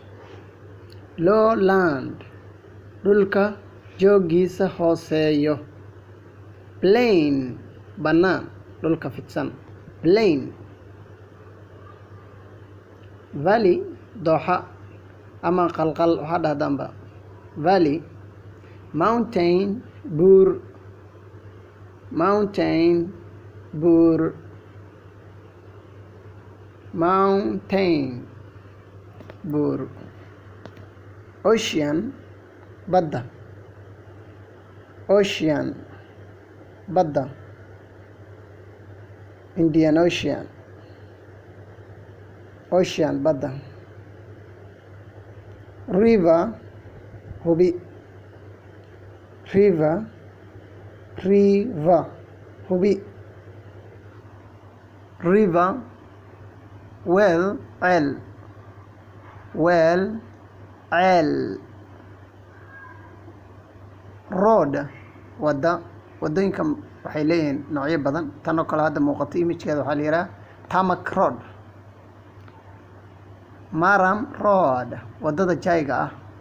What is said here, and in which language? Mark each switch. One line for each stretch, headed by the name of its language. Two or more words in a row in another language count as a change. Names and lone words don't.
Somali: Lowland dhulka joogiisa hooseeyo. Plain bannaan dhulka fidsan. Plain. Valley dooxa ama qalqal waxaa dhahdaanba.
English: Valley. Mountain
Somali: buur. Mountain buur. Mountain buur. Ocean badda. Ocean badda.
English: Indian Ocean. Ocean
Somali: badda. River hubi.
English: River. River
Somali: hubi.
English: River. Well
Somali: ceel. Well ceel. Road wadda. Waddooyinka waxay leeyihiin noocyo badan. tan oo kale hadda muuqato image-keeda waxaa la yidhaha
English: tarmac road. Maram road
Somali: waddada jayga ah.